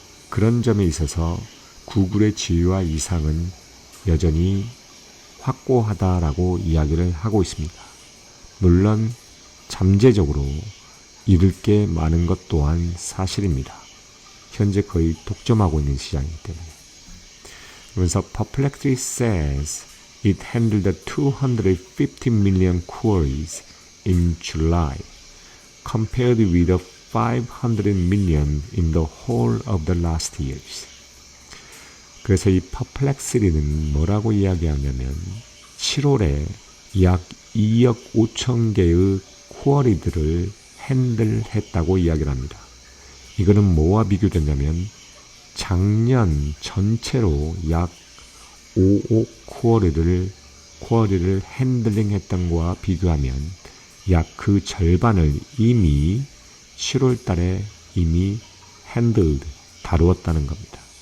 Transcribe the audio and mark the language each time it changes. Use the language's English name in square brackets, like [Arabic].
[Korean] 그런 점에 있어서 구글의 지위와 이상은 여전히 확고하다라고 이야기를 하고 있습니다. 물론 잠재적으로 잃을 게 많은 것 또한 사실입니다. 현재 거의 독점하고 있는 시장이기 때문에. [English] 그래서 Perplexity says it handled 250 million queries in July, compared with 500 million in the whole of the last years. [Korean] 그래서 이 퍼플렉스리는 뭐라고 이야기하냐면 7월에 약 2억 5천 개의 쿼리들을 핸들했다고 이야기를 합니다. 이거는 뭐와 비교되냐면 작년 전체로 약 5억 쿼리를 핸들링했던 거와 비교하면 약 그 절반을 이미 7월 달에 이미 다루었다는 겁니다.